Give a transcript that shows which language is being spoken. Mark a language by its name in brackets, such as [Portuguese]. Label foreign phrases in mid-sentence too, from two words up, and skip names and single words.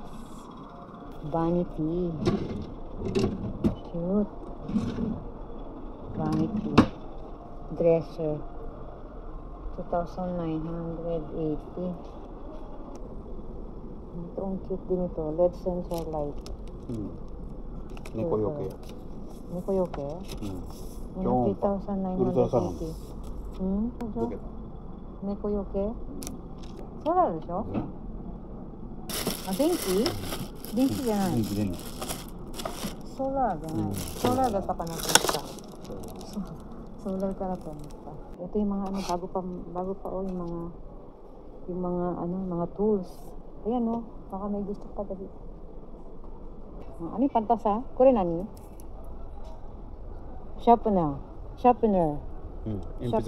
[English] Vanity. Cute. Vanity. Dresser. 2,980. [Filipino] Ito ang cute din ito. [English] LED sensor light. [Japanese] 猫よけ。猫よけ? ウルトラサウンド。 3,980. よけた。猫よけ? Solar でしょ？あ、電気？電気じゃない。電気。ソーラーじゃない。ソーラーだったかなと思った。ソーラーかなと思った。 [Filipino] Ito yung mga ano, bago pa oh, yung mga ano, mga tools. Ayan oh, baka may gusto pa dali. Ano yung pantasa? [Japanese] これ何? [English] Sharpener. Sharpener. Emphasis